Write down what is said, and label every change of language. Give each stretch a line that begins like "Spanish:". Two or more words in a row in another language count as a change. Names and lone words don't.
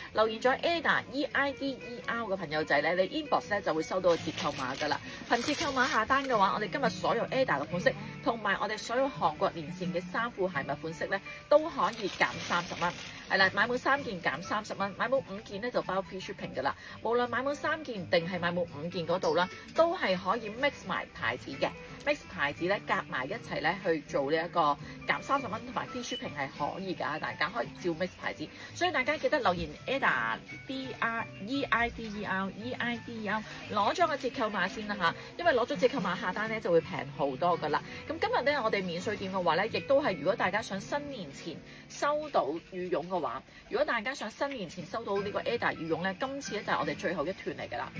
Cantonese: 留言咗 Ada EIDER 嘅朋友仔咧，你 inbox 咧就會收到個折扣碼㗎啦。憑折扣碼下單嘅話，我哋今日所有 Ada 嘅款式，同埋我哋所有韓國連線嘅衫褲鞋襪款式咧，都可以減30蚊。係啦，買滿3件減30蚊，買滿5件咧就包
English: free shipping
Cantonese: 㗎啦。無論買滿3件定係買滿5件嗰度啦，都係可以 mix 埋牌子嘅。mix 牌子咧夾埋一齊咧去做呢一個減30蚊同埋
English: free shipping
Cantonese: 係可以㗎，大家可以照 mix 牌子，所以大家記得留言 Ada EIDER 攞咗個折扣碼先啦嚇，因為攞咗折扣碼下單咧就會平好多㗎啦。咁今日咧我哋免稅店嘅話咧，亦都係如果大家想新年前收到羽絨嘅話，如果大家想新年前收到呢個 Ada 羽絨咧，今次咧就係我哋最後一團嚟㗎啦。